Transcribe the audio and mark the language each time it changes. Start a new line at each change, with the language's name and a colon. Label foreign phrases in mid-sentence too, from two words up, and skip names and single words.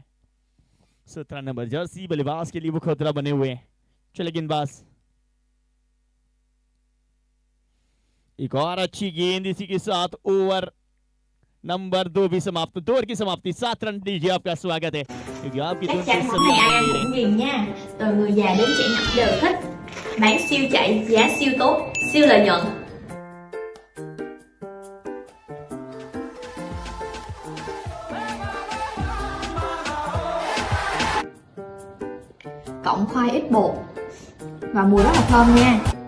Hindi: 17 नंबर जर्सी बल्लेबाज के लिए वो खतरा बने हुए हैं। चले गेंदबाज, एक और अच्छी गेंद, इसी के साथ ओवर नंबर 2 भी समाप्त। 2 ओवर की समाप्ति, 7 रन दीजिए, आपका स्वागत है, क्योंकि आपकी
Vietnamese: Chắc
Hindi: धुन
Vietnamese: chắn
Hindi: से
Vietnamese: món
Hindi: सभी
Vietnamese: này ai
Hindi: आनंद
Vietnamese: ăn
Hindi: ले रहे
Vietnamese: cũng
Hindi: हैं।
Vietnamese: ghiền nha. Từ người già đến trẻ nhỏ đều thích. Bán siêu chạy, giá siêu tốt, siêu lợi nhuận. Cộng khoai ít bột và mùi rất là thơm nha.